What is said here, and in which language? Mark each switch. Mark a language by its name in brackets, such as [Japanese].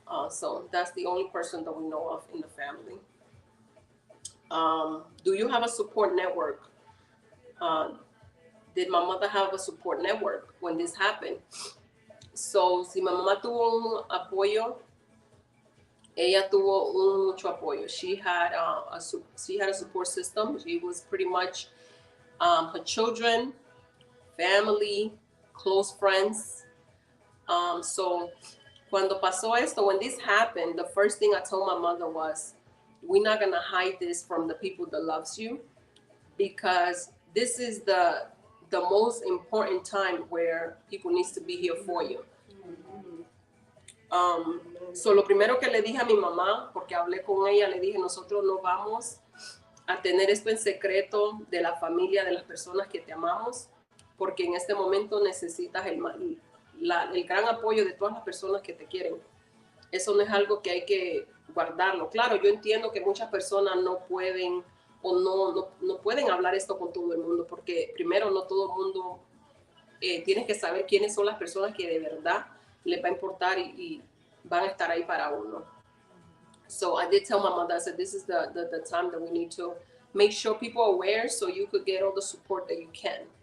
[English] So that's the only person that we know of in the family. Do you have a support network? did my mother have a support network when this happened? [Spanish] So, si mi mamá tuvo un apoyo, ella tuvo mucho apoyo. [English] She had a support system. She was pretty much her children, family, close friends. So [Spanish] cuando pasó esto, [English] when this happened, the first thing I told my mother was, we're not gonna hide this from the people that loves you, because this is the most important time where people needs to be here for you. [Spanish] So lo primero que le dije a mi mamá, porque hablé con ella, le dije, nosotros no vamos a tener esto en secreto de la familia, de las personas que te amamos, porque en este momento necesitas el gran apoyo de todas las personas que te quieren. Eso no es algo que hay que guardarlo. Claro, yo entiendo que muchas personas no pueden o no pueden hablar esto con todo el mundo, porque primero no todo el mundo tienes que saber quiénes son las personas que de verdad les va a importar y van a estar ahí para uno. [English] So I did tell my mother, I said, this is the time that we need to make sure people are aware so you could get all the support that you can.